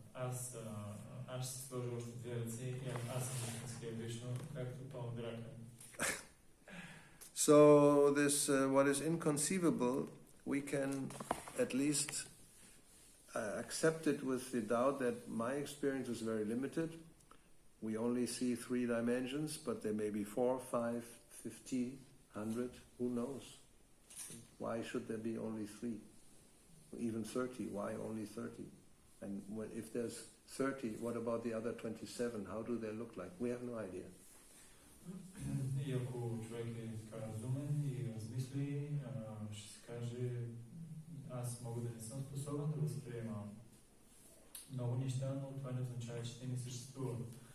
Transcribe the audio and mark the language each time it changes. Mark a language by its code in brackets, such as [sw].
[bg] Аз ще си сложа още две ръце и аз съм истинския Вишну, както Пандрака. [en] So this, what is inconceivable, we can at least accept it with the doubt that my experience is very limited. We only see 3 dimensions, but there may be 4, 5, 50, 100, who knows? Why should there be only 3? Even 30, why only 30? And if there's 30, what about the other 27? How do they look like? We have no idea. [bg] И ако човек е така разумен и размисли, ще се каже, аз мога да не съм способен да възприема много неща, но това не означава, че те не съществуват.